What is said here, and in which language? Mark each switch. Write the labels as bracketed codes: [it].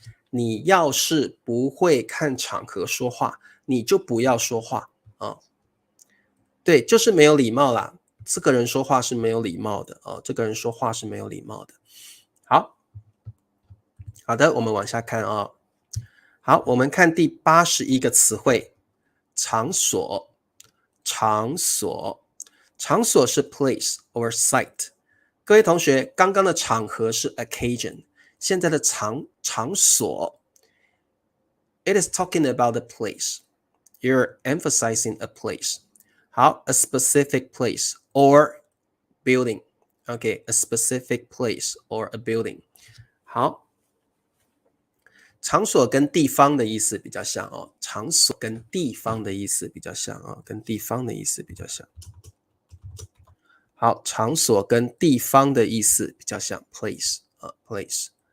[zh] 你要是不会看场合说话，你就不要说话啊。对，就是没有礼貌啦。这个人说话是没有礼貌的哦，这个人说话是没有礼貌的。好，好的，我们往下看啊。好，我们看第81个词汇，场所。场所，场所是 place or site。各位同学，刚刚的场合是 occasion， 现在的场所 ， it is talking about a place. [en] You're emphasizing a place. 好 ，a specific place or building. Okay, a specific place or a building. [zh] 好，场所跟地方的意思比较像哦，场所跟地方的意思比较像哦，跟地方的意思比较像。好，场所跟地方的意思比较像 place 啊 place。